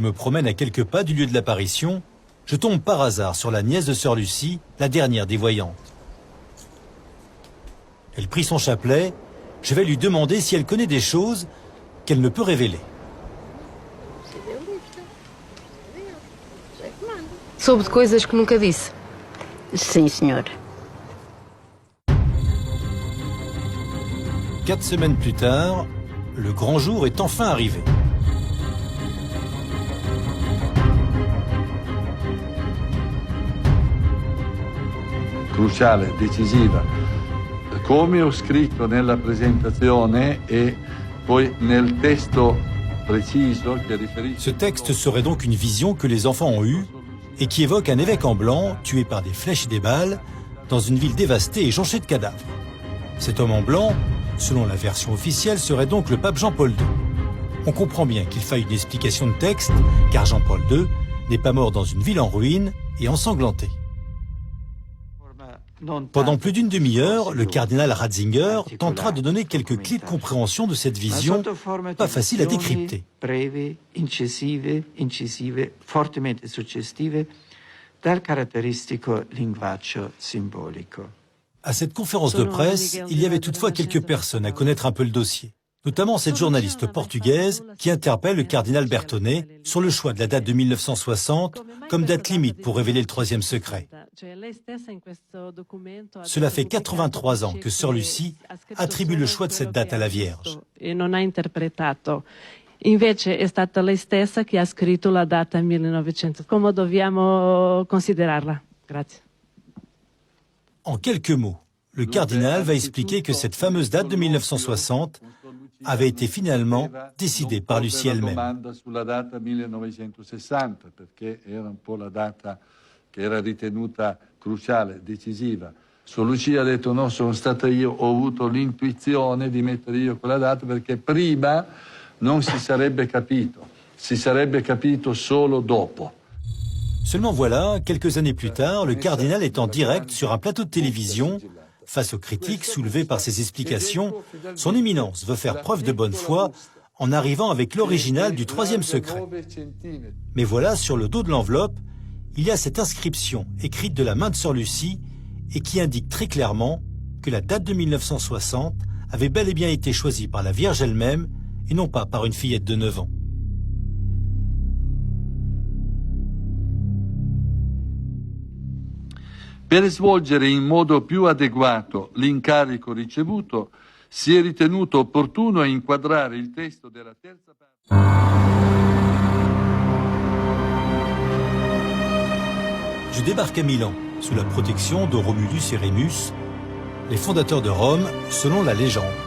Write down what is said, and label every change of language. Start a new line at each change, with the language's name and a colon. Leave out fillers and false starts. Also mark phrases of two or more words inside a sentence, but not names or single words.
French: me promène à quelques pas du lieu de l'apparition, je tombe par hasard sur la nièce de Sœur Lucie, la dernière des voyantes. Elle prit son chapelet, je vais lui demander si elle connaît des choses qu'elle ne peut révéler.
Portuguese: Soube de coisas que nunca disse. Sim, senhora.
French: 4 semaines plus tard, le grand jour est enfin arrivé.
Italian: Cruciale, decisiva, come ho scritto nella presentazione e poi nel testo preciso che riferisce...
French: Ce texte serait donc une vision que les enfants ont eue et qui évoque un évêque en blanc tué par des flèches et des balles dans une ville dévastée et jonchée de cadavres. Cet homme en blanc, selon la version officielle, serait donc le pape Jean-Paul II. On comprend bien qu'il faille une explication de texte, car Jean-Paul II n'est pas mort dans une ville en ruine et ensanglantée. Pendant plus d'une demi-heure, le cardinal Ratzinger tentera de donner quelques clés de compréhension de cette vision, pas facile à décrypter.
Italian: Breve, incisive, fortemente suggestive, dal caratteristico linguaggio simbolico.
French: À cette conférence de presse, il y avait toutefois quelques personnes à connaître un peu le dossier. Notamment cette journaliste portugaise qui interpelle le cardinal Bertone sur le choix de la date de 1960 comme date limite pour révéler le 3e secret. Cela fait 83 ans que Sœur Lucie attribue le choix de cette date à la Vierge.
Italian: Invece è stata lei stessa che ha scritto la data 1900. Come dobbiamo considerarla? Grazie.
French: En quelques mots, le cardinal va expliquer que cette fameuse date de 1960 avait été finalement décidée par Lucie elle-même.
Italian: Sulla data 1960, perché era un po' la data che era ritenuta cruciale, decisiva. Su Lucia ha detto no, sono stata io, ho avuto l'intuizione di mettere io quella data perché prima non si sarebbe capito solo dopo.
French: Seulement voilà, quelques années plus tard, le cardinal est en direct sur un plateau de télévision. Face aux critiques soulevées par ses explications, son éminence veut faire preuve de bonne foi en arrivant avec l'original du 3e secret. Mais voilà, sur le dos de l'enveloppe, il y a cette inscription écrite de la main de Sœur Lucie et qui indique très clairement que la date de 1960 avait bel et bien été choisie par la Vierge elle-même et non pas par une fillette de 9 ans.
Italian: Per svolgere in modo più adeguato l'incarico ricevuto, si è ritenuto opportuno inquadrare il testo della terza parte.
French: Je débarque à Milan, sous la protection de Romulus et Rémus, les fondateurs de Rome, selon la légende.